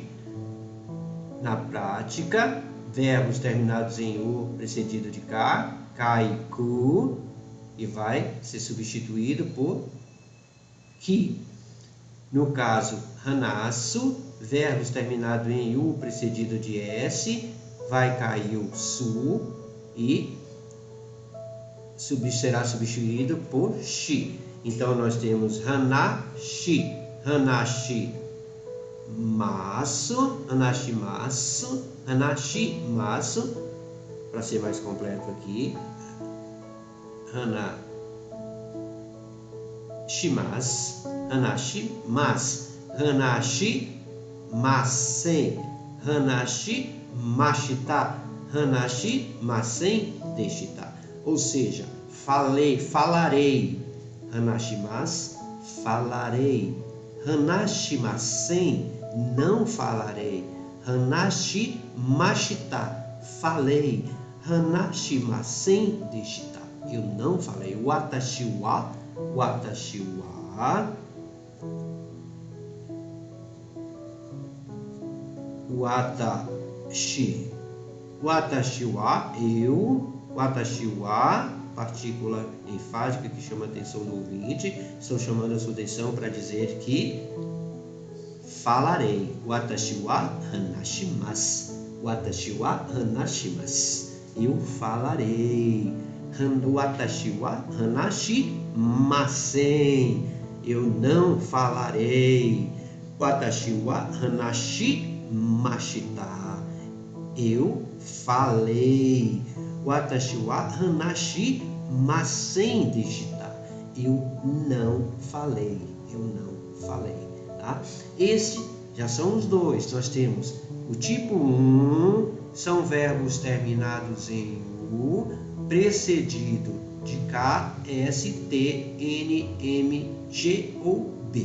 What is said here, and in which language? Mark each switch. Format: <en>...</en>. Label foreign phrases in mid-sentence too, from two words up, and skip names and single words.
<pt>Na prática, verbos terminados em u precedido de k, cai ku e vai ser substituído por ki. No caso, hanasu, verbos terminados em u precedido de s, vai cair o su e será substituído por shi. Então nós temos</pt> <ja>話し、話します,</ja> <pt>para ser mais completo aqui,</pt> <ja>話しません、話しました、話しませんでした.</ja> <pt>Ou seja, falarei, hanashimasu, falarei, hanashimasen, não falarei, hanashimashita, falei,</pt> <ja>話しませんでした,</ja> <pt>eu não falei.</pt> <ja>私は,</ja> <pt>eu,</pt> <ja>私は,</ja> <pt>partícula enfática que chama a atenção do ouvinte. Estou chamando a sua atenção para dizer que falarei.</pt> <ja>私は話します,</ja> <pt>eu falarei.</pt> <ja>私は話しません,</ja> <pt>eu não falarei.</pt> <ja>私は話しました,</ja> <pt>eu falei.</pt> <ja>私は話しませんでした,</ja> <pt>eu não falei. Tá? Esses já são os dois. Nós temos o tipo 1, são verbos terminados em u, precedido de k, s, t, n, m, g ou b.</pt>